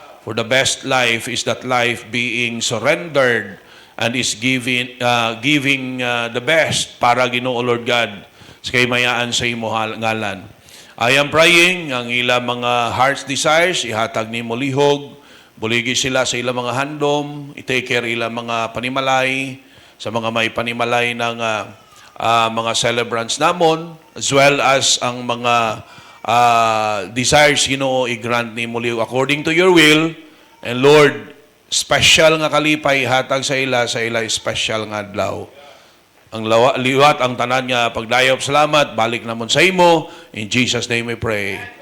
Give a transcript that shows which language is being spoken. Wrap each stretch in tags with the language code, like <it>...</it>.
<en>For the best life is that life being surrendered and is giving the best</en> <hil>para Ginoo</hil> <en>Lord God</en> <hil>kay mayaan sa imo ngalan.</hil> <en>I am praying</en> <hil>ang ilang mga heart's desires ihatag nimo lihog, buligi sila sa ilang mga handom, i-take care ilang mga panimalay, sa mga may panimalay ng mga celebrants namon, as well as ang mga desires Ginoo i-grant nimo lihog according to your will. And Lord, special nga kalipay hatag sa ila special nga adlaw. Ang liwat ang tanan nga pagdayop salamat balik namon sa imo,</hil> <en>in Jesus name we pray.</en>